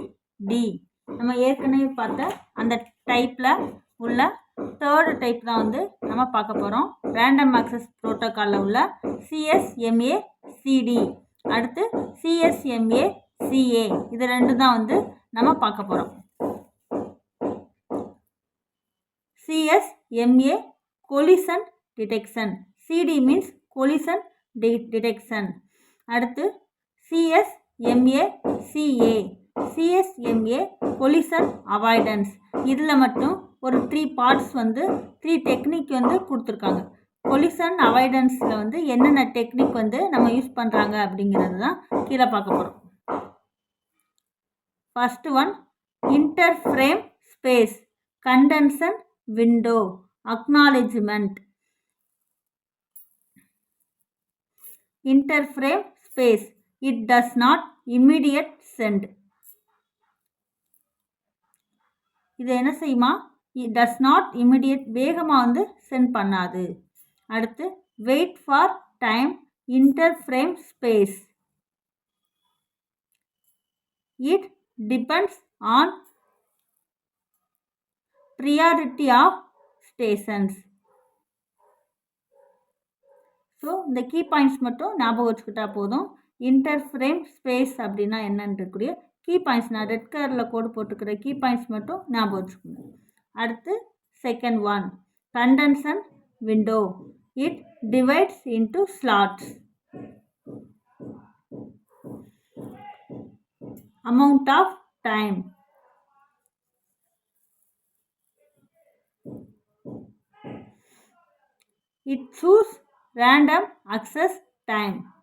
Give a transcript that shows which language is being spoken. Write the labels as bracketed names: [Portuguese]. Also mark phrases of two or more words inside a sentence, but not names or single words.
[Tamil] நம்ம ஏற்கனவே பார்த்த அந்த டைப்பில் உள்ள [English] third type [Tamil] தான் வந்து நம்ம பார்க்க போகிறோம். [English] random access protocolil [Tamil] உள்ள CSMA CD, அடுத்து CSMA CA, இது ரெண்டு தான் வந்து நம்ம பார்க்க போகிறோம். [English] CSMA collision detection, CD means collision detection. அடுத்து CSMA CA, CSMA collision avoidance. [Tamil] இதில் மட்டும் ஒரு 3 பார்ட்ஸ் வந்து 3 டெக்னிக் வந்து கொடுத்துருக்காங்க. [English] collision avoidanceல [Tamil] வந்து என்னென்ன டெக்னிக் வந்து நம்ம யூஸ் பண்ணுறாங்க அப்படிங்கிறது தான் கீழே பார்க்க போகிறோம். [English] first one, interframe space condension window acknowledgement. Interframe space, it does not immediate send. [Tamil] இது என்ன செய்யுமா? [English] it does not immediate, [Tamil] வேகமாக வந்து சென்ட் பண்ணாது. [English] அடுத்து wait for time interframe space, it depends on priority of stations. [Tamil] ஸோ இந்த [English] key points [Tamil] மட்டும் ஞாபகம் வச்சுக்கிட்டா போதும். [English] interframe space [Tamil] அப்படின்னா என்னன்றக்கூடிய [English] key points, [Tamil] நான் [English] red colouril [Tamil] கோடு போட்டுக்கிற [English] key points [Tamil] மட்டும் ஞாபகம் வச்சுக்கோங்க. [English] அடுத்து second one, contention window, it divides into slots. amount of time, it choose random access time.